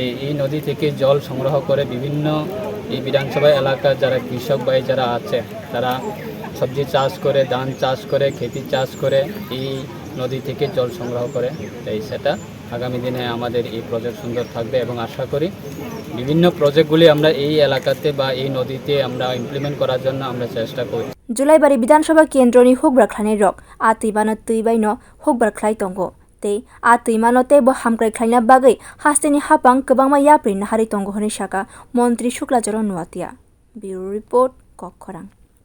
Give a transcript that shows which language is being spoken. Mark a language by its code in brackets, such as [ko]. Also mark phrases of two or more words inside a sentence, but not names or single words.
[bn] এই নদী থেকে জল সংগ্রহ করে বিভিন্ন এই বিধানসভা এলাকার যারা কৃষক ভাই যারা আছে তারা সবজি চাষ করে ধান চাষ করে খেতি চাষ করে এই নদী থেকে জল সংগ্রহ করে তাই সেটা আগামী দিনে আমাদের এই প্রজেক্ট সুন্দর থাকবে এবং আশা করি বিভিন্ন প্রজেক্টগুলি আমরা এই এলাকাতে বা এই নদীতে আমরা ইমপ্লিমেন্ট করার জন্য আমরা চেষ্টা করি [trp] জুলাইবাড়ি বিধানসভা কেন্দ্রনি হুকব্রাখ্লানি রক আতুইবানো তুইবাইনো হুকব্রাখ্লাই তঙ্গ tei atuimano tei bo hamkrai khlaina bagui hasteni hapang kwbangma yapri nahari tongo honi saka Montri Shuklacharya Nuwatia. [en] Bureau Report [trp] Kokkhorang.